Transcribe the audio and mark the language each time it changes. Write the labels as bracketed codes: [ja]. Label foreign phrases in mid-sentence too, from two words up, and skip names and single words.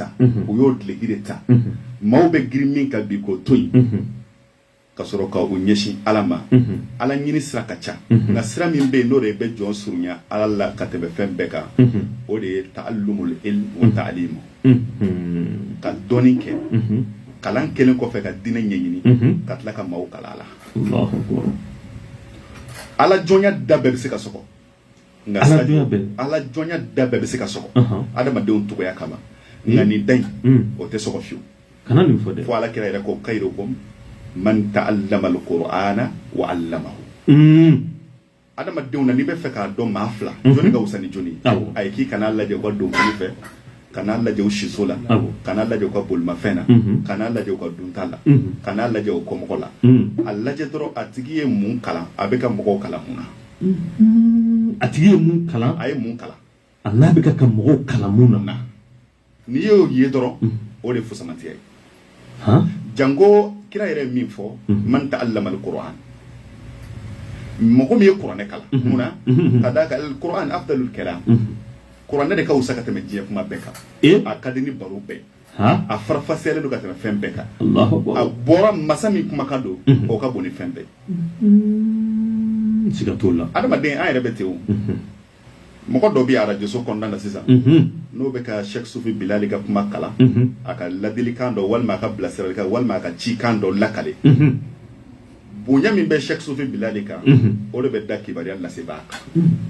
[bm] ta u y'o dileki de ta maaw bɛ girin min ka bi k'o to yen ka sɔrɔ ka u ɲɛsin ala ma ala ɲini sira ka ca nka sira min bɛ yen n'o de bɛ jɔn surunya ala la ka tɛmɛ fɛn bɛɛ kan o de ye [ar] ta'allumul ilm wa ta'limu [bm] ka dɔnni kɛ kalan kelen kɔfɛ ka diinɛ ɲɛɲini ka tila ka maaw kala a la ala jɔnya da bɛɛ bɛ se ka sɔgɔ nka ala jɔnya da bɛɛ bɛ se ka sɔgɔ adamadenw togoya kama nka nin da in o tɛ sɔgɔ fiyewu kana nin fɔ dɛ fo ala kira yɛrɛ ko [ar] khairukum man ta'allama al-qur'ana wa 'allamahu [bm] adamadenw na n'i bɛ fɛ k'a dɔn maa fila jɔnni ka wusa ni jɔnni a ye k'i kana lajɛ u ka donkili fɛ kana lajɛ u siso la kana lajɛ u ka bolimafɛn na kana lajɛ u ka dunta la kana lajɛ u kɔmɔgɔ la a lajɛ dɔrɔn a tigi ye mun kalan a bɛ ka mɔgɔw kalan mun na a tigi ye mun kalan a ye mun kalan a n'a bɛ ka mɔgɔw kalan mun na n'i y'o ye dɔrɔn o de ye fusamantiya ye jango kira yɛrɛ min fɔ [ar] man ta'allama al-Qur'an [bm] mɔgɔ min ye kuranɛ kalan mun na ka d'a kan [ar] al-Qur'an afdalul kalam [bm] kuranɛ de ka wusa ka tɛmɛ diɲɛ kuma bɛɛ kan a ka di ni baro bɛɛ a farafasiyalen don ka tɛmɛ fɛn bɛɛ kan a bɔra masa min kumakan don o ka bon ni fɛn bɛɛ siga t'o la adamaden an yɛrɛ bɛ ten o mɔgɔ dɔ bɛ arajoso kɔnɔna na sisan n'o bɛ ka Sheikh Sufi Bilali ka kuma kalan a ka ladilikan dɔ walima a ka bilasiralikan walima a ka cikan dɔ lakale bonya min bɛ Sheikh Sufi Bilali kan o de bɛ da kibaruya lasebaa kan